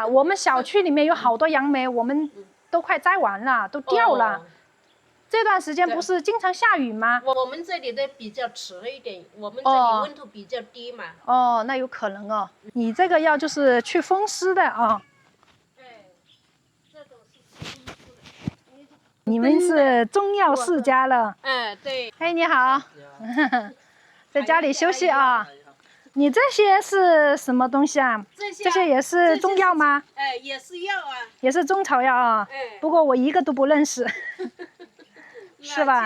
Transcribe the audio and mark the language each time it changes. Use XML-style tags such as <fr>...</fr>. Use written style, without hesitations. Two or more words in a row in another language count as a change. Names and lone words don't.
<zh>我們小區裡面有好多楊梅，我們都快摘完了，都掉了。這段時間不是經常下雨嗎？我們這裡的比較遲一點，我們這裡溫度比較低嘛。那有可能哦。你這個藥就是去風濕的啊。這種是去風濕的。你们是中药世家了。哎，对。哎，你好，在家里休息啊。你这些是什麼東西啊？這些也是中藥嗎？哎，也是藥啊。也是中草藥啊。不過我一個都不認識，是吧？</zh>